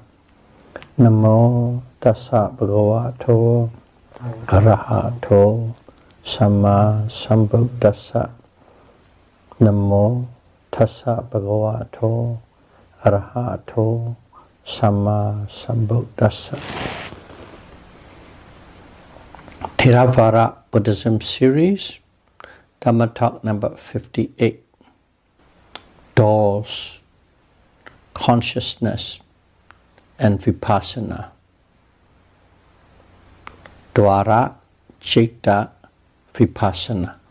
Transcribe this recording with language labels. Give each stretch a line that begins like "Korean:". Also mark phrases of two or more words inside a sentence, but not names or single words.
Pali: Namo tassa bhagavato arahato sama sambuddhassa. Namo tassa bhagavato arahato sama sambuddhassa.
English: Theravada Buddhism series, Dhamma talk number 58. Doors, consciousness, and Vipassana.
Pali: Dwara Citta Vipassana.